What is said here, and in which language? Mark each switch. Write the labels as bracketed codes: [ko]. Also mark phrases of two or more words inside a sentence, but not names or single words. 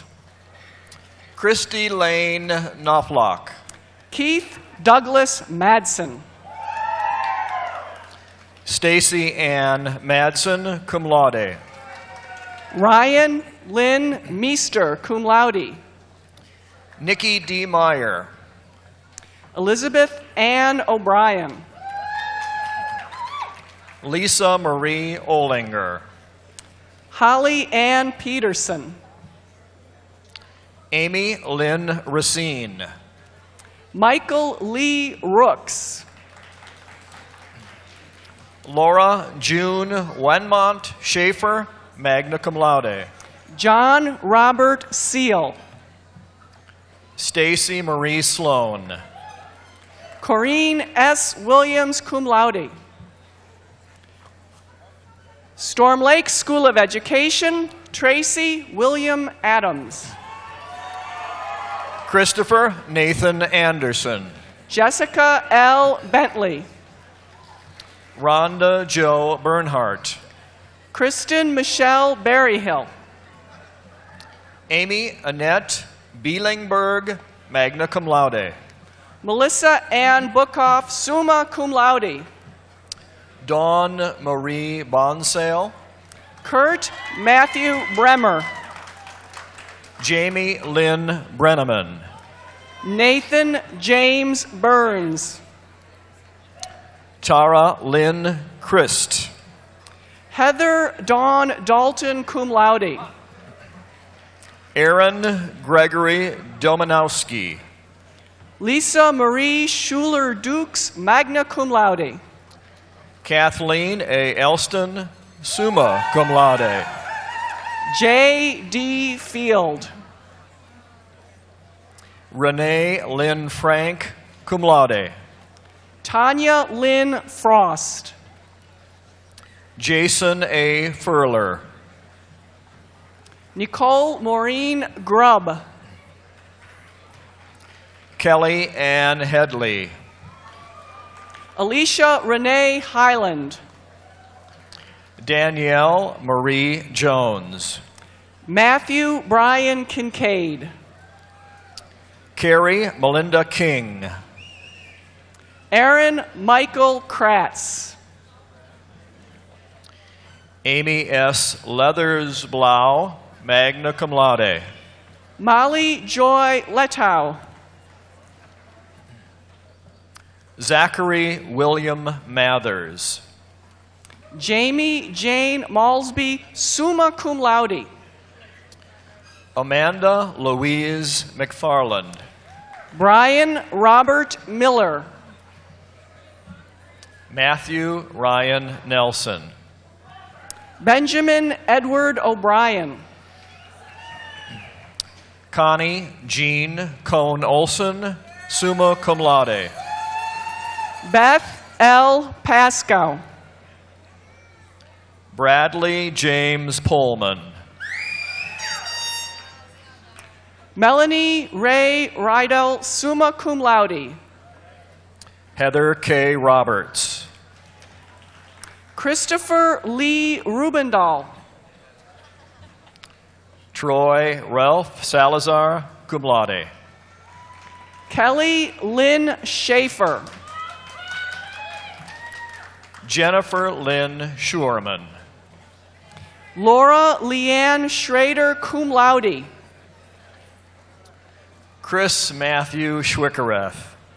[en] Christy Lane Knopfloch. Keith Douglas Madsen. Stacy Ann Madsen, [la] cum laude. [en] Ryan Lynn Meester, [la] cum laude. [en] Nikki D. Meyer. Elizabeth Ann O'Brien. Lisa Marie Olinger. Holly Ann Peterson. Amy Lynn Racine. Michael Lee Rooks. Laura June Wenmont Schaefer, [la] magna cum laude. [en] John Robert Seal. Stacy Marie Sloan. Corrine S. Williams, [la] cum laude. [en] Storm Lake School of Education, Tracy William Adams. Christopher Nathan Anderson. Jessica L. Bentley. Rhonda Joe Bernhardt. Kristen Michelle Berryhill. Amy Annette Bielingberg, [la] magna cum laude. [en] Melissa Ann Bookoff, [la] summa cum laude. [en] Dawn Marie Bonsale. Kurt Matthew Bremer. Jamie Lynn Brenneman. Nathan James Burns. Tara Lynn Christ. Heather Dawn Dalton, [la] cum laude. [en] Aaron Gregory Domanowski. Lisa Marie Schuler Dukes, [la] magna cum laude. [en] Kathleen A. Elston, [la] summa cum laude. [en] J. D. Field. Renee Lynn Frank, [la] cum laude. [en] Tanya Lynn Frost. Jason A. Furler. Nicole Maureen Grubb. Kelly Ann Headley. Alicia Renee Highland. Danielle Marie Jones. Matthew Brian Kincaid. Carrie Melinda King. Aaron Michael Kratz. Amy S. Leathers Blau, [la] magna cum laude. [en] Molly Joy Letow. Zachary William Mathers. Jamie Jane Malsby, [la] summa cum laude. [en] Amanda Louise McFarland. Brian Robert Miller. Matthew Ryan Nelson. Benjamin Edward O'Brien. Connie Jean Cohn Olson, [la] summa cum laude. [en] Beth L. Pascoe. Bradley James Pullman. Melanie Ray Rydell, [la] summa cum laude. [en] Heather K. Roberts. Christopher Lee Rubendahl. Troy Ralph Salazar, [la] cum laude. [en] Kelly Lynn Schaefer. Jennifer Lynn Schurman. Laura Leanne Schrader, [la] cum laude. [en] Chris Matthew Schwickereth.